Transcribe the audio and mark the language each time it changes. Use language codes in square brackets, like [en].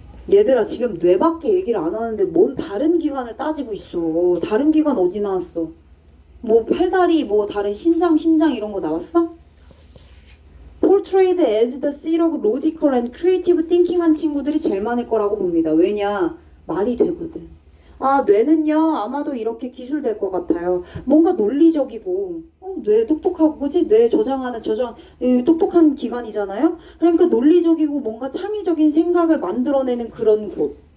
[ko] 얘들아, 지금 뇌밖에 얘기를 안 하는데 뭔 다른 기관을 따지고 있어. 다른 기관 어디 나왔어? 뭐 팔다리, 뭐 다른 심장 이런 거 나왔어? [en] Portrayed as the seat of logical and creative thinking [ko] 한 친구들이 제일 많을 거라고 봅니다. 왜냐? 말이 되거든. 뇌는요, 아마도 이렇게 기술될 것 같아요. 뭔가 논리적이고, 뇌 똑똑하고, 그지? 뇌 똑똑한 기관이잖아요? 그러니까 논리적이고 뭔가 창의적인 생각을 만들어내는 그런 곳.